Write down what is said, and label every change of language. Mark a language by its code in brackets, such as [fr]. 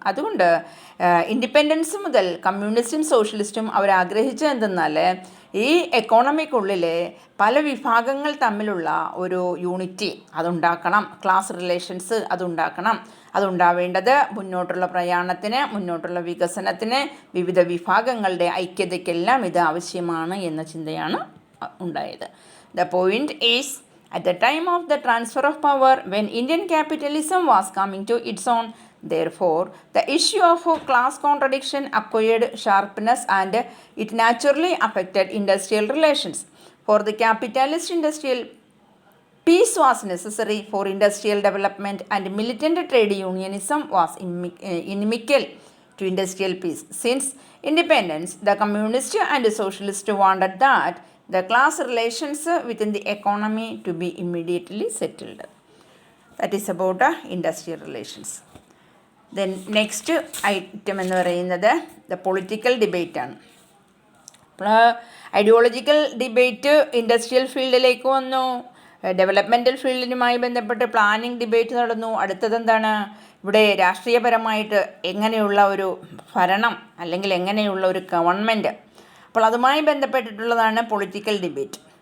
[ml] അതുകൊണ്ട് ഇൻഡിപെൻഡൻസ് മുതൽ കമ്മ്യൂണിസ്റ്റും സോഷ്യലിസ്റ്റും അവരാഗ്രഹിച്ചത് എന്തെന്നാൽ ഈ എക്കോണമിക്കുള്ളിൽ പല വിഭാഗങ്ങൾ തമ്മിലുള്ള ഒരു യൂണിറ്റി അതുണ്ടാക്കണം, ക്ലാസ് റിലേഷൻസ് അതുണ്ടാവേണ്ടത് മുന്നോട്ടുള്ള പ്രയാണത്തിന്, മുന്നോട്ടുള്ള വികസനത്തിന്, വിവിധ വിഭാഗങ്ങളുടെ ഐക്യതയ്ക്കെല്ലാം ഇത് ആവശ്യമാണ് എന്ന ചിന്തയാണ് ഉണ്ടായത്. [en] The point is, at the time of the transfer of power, when Indian capitalism was coming to its own, therefore, the issue of class contradiction acquired sharpness and it naturally affected industrial relations. For the capitalist industrial peace was necessary for industrial development and militant trade unionism was inimical to industrial peace. Since independence, the communist and socialist wanted that the class relations within the economy to be immediately settled. That is about industrial relations. Then next item [ml] എന്ന് പറയുന്നത് the political debate ആണ്. അപ്പോൾ ideological debate industrial ഫീൽഡിലേക്ക് വന്നു. Developmental ഫീൽഡിനുമായി ബന്ധപ്പെട്ട് planning debate നടന്നു. അടുത്തതെന്താണ്? ഇവിടെ രാഷ്ട്രീയപരമായിട്ട് എങ്ങനെയുള്ള ഒരു ഭരണം അല്ലെങ്കിൽ എങ്ങനെയുള്ള ഒരു ഗവൺമെൻറ്, അപ്പോൾ അതുമായി ബന്ധപ്പെട്ടിട്ടുള്ളതാണ് പൊളിറ്റിക്കൽ ഡിബേറ്റ്.